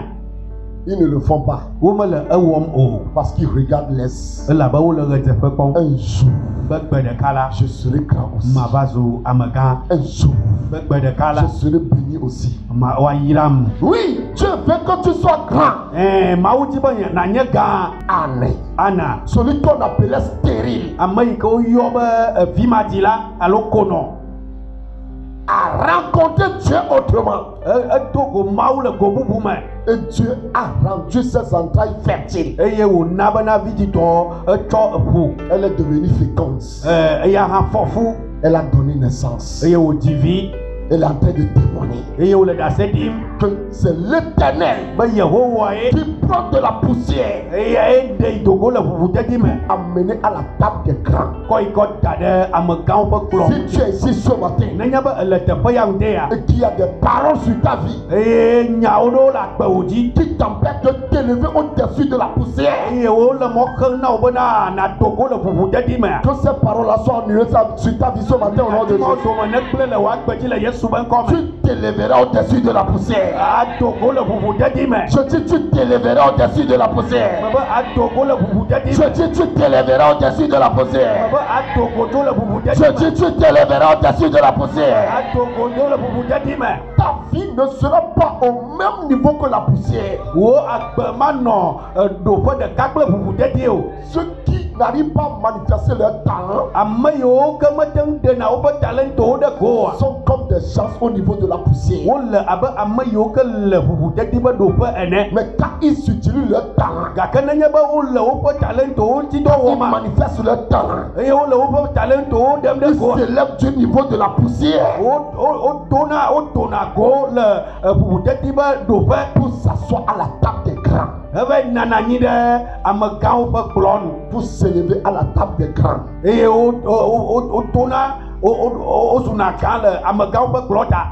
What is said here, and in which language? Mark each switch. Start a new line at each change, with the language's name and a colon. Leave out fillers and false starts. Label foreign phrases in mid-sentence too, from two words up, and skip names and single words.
French: ils ne le font pas.
Ewe: womele ewɔm o.
French: Parce qu'ils regardent les.
Ewe: Elabe wole ɣedzeƒe kpɔm
French: Un jour,
Ewe: be gbe ɖeka la
French: je serai grand aussi.
Ewe: mava zu amegã.
French: Un jour,
Ewe: Be gbe ɖeka la
French: je serai béni aussi.
Ewe: woayram.
French: Oui, Dieu veut que tu sois grand.
Ewe: Mawu di be nànye gã. Amen. Ana
French: Celui qu'on appelait stérile
Ewe: ame yi ke woyɔ be vimadzila alo konɔ.
French: a rencontré Dieu autrement.
Ewe: Edo go Mawu le go bubu me.
French: Et Dieu a rendu ses entrailles fertiles.
Ewe: Eye wòna bena viditɔ etsɔ eƒo.
French: Elle est devenue féconde.
Ewe: Eya hã fɔfu.
French: Elle a donné naissance.
Ewe: Eye wòdzi vi.
French: Elle est en train de témoigner
Ewe: Eye wòle ɖase ɖim
French: que c'est l'Éternel
Ewe: be Yehowae.
French: qui prend de la poussière
Ewe: Eyae ɖe dogo le ʋuʋudedi me.
French: amené à la table des grands.
Ewe: Kɔ yi kɔ da ɖe amegãwo ƒe kplɔ
French: Si tu es ici ce matin
Ewe: nenye be ele teƒe ya ŋuɖea.
French: et qu'il y a des paroles sur ta vie
Ewe: Eye nyawo ɖewo le akpewo dzi.
French: qui t'empêchent de t'élever au-dessus de la poussière,
Ewe: Eye wole mɔ xem na wo bena nadogo le ʋuʋudedi me.
French: que ces paroles-là soient annulées sur ta vie ce matin au nom de Jésus.
Ewe: Mɔzɔme ne kple le woagbe dzi le Yesu ƒe ŋkɔ me.
French: Tu t'élèveras au-dessus de la poussière.
Ewe: Adogo le ʋuʋudedi me.
French: Je dis tu t'élèveras au-dessus de la poussière.
Ewe: Mebe adogo le ʋuʋudedi
French: Je
Ewe: me.
French: dis tu t'élèveras au-dessus de la poussière.
Ewe: Mebe adogo tso le ʋuʋudedi
French: Je
Ewe: me.
French: dis tu t'élèveras au-dessus de la poussière.
Ewe: Adogo tso le ʋuʋudedi me.
French: Ta vie ne sera pas au même niveau que la poussière.
Ewe: Wo agbe manɔ ɖoƒe ɖeka kple ʋuʋudedi o.
French: Ceux qui n'arrivent pas à manifester leur talent
Ewe: Ame yiwo ke mete ŋu ɖena woƒe talentwo ɖe go oa.
French: sont comme des gens au niveau de la poussière.
Ewe: Wole abe ame yiwo ke le ʋuʋudedi ƒe ɖoƒe ene.
French: Mais quand ils utilisent leur talent,
Ewe: Gake nenye be wole woƒe talentwo ŋuti dɔ
French: ils
Ewe: wɔma
French: manifestent leur talent,
Ewe: eye wole woƒe talentwo ɖem ɖe
French: ils
Ewe: goa.
French: s'élèvent du niveau de la poussière
Ewe: wodona go le ʋuʋudedi ƒe ɖoƒe
French: pour s'asseoir à la table des grands,
Ewe: heve nana anyi ɖe amegãwo ƒe kplɔ nu.
French: pour s'élever à la table des grands.
Ewe: Eye wosuna gã le amegãwo ƒe kplɔ ta.